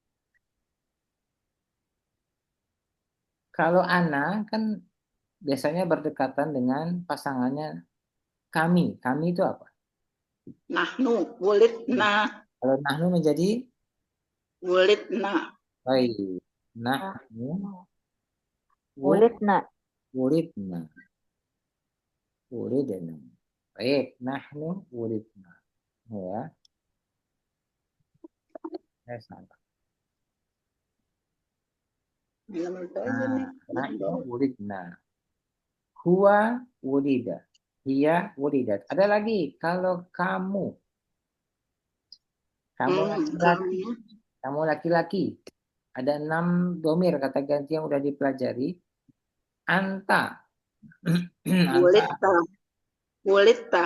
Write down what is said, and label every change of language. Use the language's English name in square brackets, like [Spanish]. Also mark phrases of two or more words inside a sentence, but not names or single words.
[Indonesian] Kalau ana kan biasanya berdekatan dengan pasangannya kami. Kami itu apa? [Arabic] نحن. ولدنا. [Indonesian] Kalau nahnu menjadi [Arabic] ولدنا. [Indonesian] baik. [Arabic] نحن ولدنا. ولدنا. ولدنا. Baik. نحن ولدنا. Ya. Salah. نحن ولدنا. هو ولد. هي ولدت. [Indonesian] Ada lagi. Kalau kamu. Kamu laki-laki. Kamu laki-laki. Ada 6 domir kata ganti yang udah dipelajari. [Arabic] أنت. ولدت. ولدت.